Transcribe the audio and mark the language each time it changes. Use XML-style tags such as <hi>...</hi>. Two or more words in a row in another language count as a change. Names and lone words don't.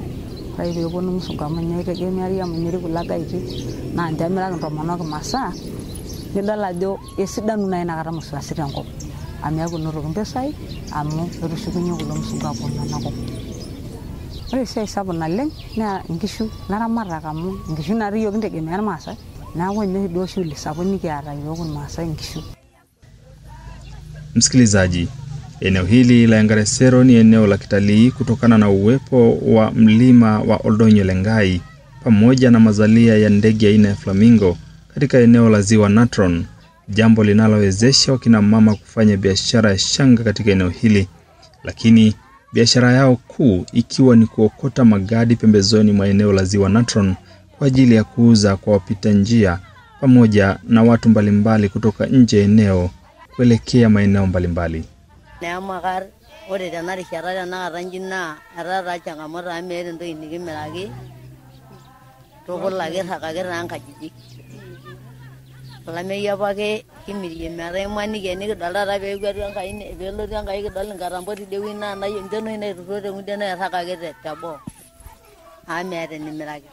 <mas>Ore peeponu musungu amu ninye eitegemeari amu enyori kulo gaiti naa ninche emiraki ntomonok masaa nidol ajo esidanu naa inakata musuasita enkop amu eeku enotoki mpisai amu etushukunye kulo musungu aaponu enakop. Ore esiai sapuk naleng naa nkishu laramatak amu nkishu natii yiok kintegemea irmaasai neeku ninye duo shughuli sapuk nikiata yiok irmaasai nkishu.</mas> <sw>Msikilizaji, eneo hili la Ngaresero ni eneo la kitalii kutokana na uwepo wa mlima wa Oldonyo Lengai pamoja na mazalia ya ndege aina ya flamingo katika eneo la Ziwa Natron, jambo linalowezesha wakina mama kufanya biashara ya shanga katika eneo hili, lakini biashara yao kuu ikiwa ni kuokota magadi pembezoni mwa eneo la Ziwa Natron kwa ajili ya kuuza kwa wapita njia pamoja na watu mbalimbali kutoka nje eneo kuelekea maeneo mbalimbali.</sw> <mas>neamakar ore tena rishata tenakata nji naa etaa changamoto amu meeta entoki nikimiraki tukul ake irragaki taa nkajijik. Olameyu apake kimirie metaa imaniki enikidol taata peelotu Enkai kidol inkatambo tidie wueji naa ninche noshi naitururo teng'udie nairragaki teboo amu meeta enimiraki.</mas>